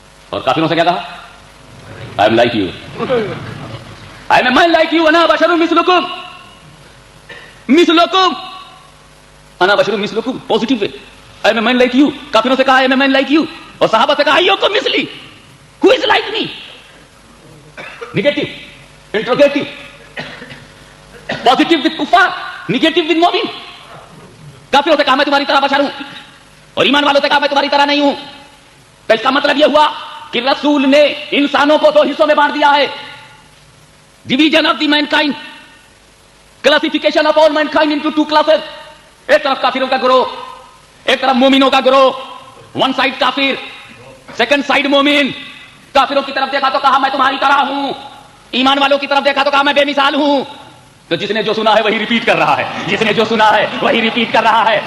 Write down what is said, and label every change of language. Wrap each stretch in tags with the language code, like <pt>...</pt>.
<ur>اور کافروں سے کیا کہا؟</ur> <en>I am like you. I am a man like you.</en> <ar>أنا بشر مثلكم. مثلكم. انا بشر مثلکم,</ar> <en>Positive way. I am a man like you.</en> <ur>کافروں سے کہا</ur> <en>I am a man like you,</en> <ur>اور صحابہ سے کہا</ur> <ar>ایکم مثلی.</ar> <en>Who is like me? Negative, interrogative. Positive with کفار, negative with مومن.</en> <ur>کافروں سے کہا میں تمہاری طرح بشر ہوں, اور ایمان والوں سے کہا میں تمہاری طرح نہیں ہوں. تو اس کا مطلب یہ ہوا کہ رسول نے انسانوں کو دو حصوں میں بانٹ دیا ہے.</ur> <en>Division of the mankind, classification of all mankind into two classes.</en> <ur>ایک طرف کافروں کا گروہ, ایک طرف مومنوں کا گروہ.</ur> <en>one side</en> <ur>کافر,</ur> <en>second side</en> <ur>مومن. کافروں کی طرف دیکھا تو کہا میں تمہاری طرح ہوں, ایمان والوں کی طرف دیکھا تو کہا میں بے مثال ہوں. تو جس نے جو سنا ہے وہی ریپیٹ کر رہا ہے, جس نے جو سنا ہے وہی ریپیٹ کر رہا ہے.</ur>